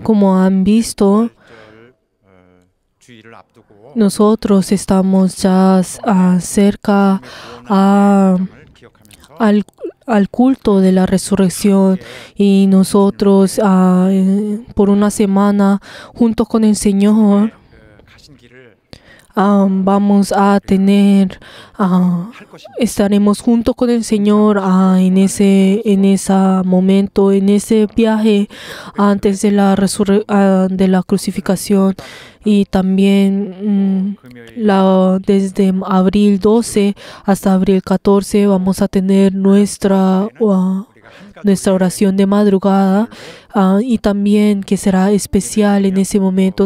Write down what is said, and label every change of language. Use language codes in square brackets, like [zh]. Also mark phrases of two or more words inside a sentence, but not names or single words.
[es] Como han visto, [ko] 주일을 앞두고 [es] nosotros estamos ya cerca al culto de la resurrección y nosotros por una semana junto con el Señor [ko] 가신 길을 [es] vamos a tener, estaremos junto con el Señor en ese momento, en ese viaje antes de la crucifixión. Y también desde abril 12 hasta abril 14 vamos a tener nuestra oración de madrugada y también que será especial en ese momento.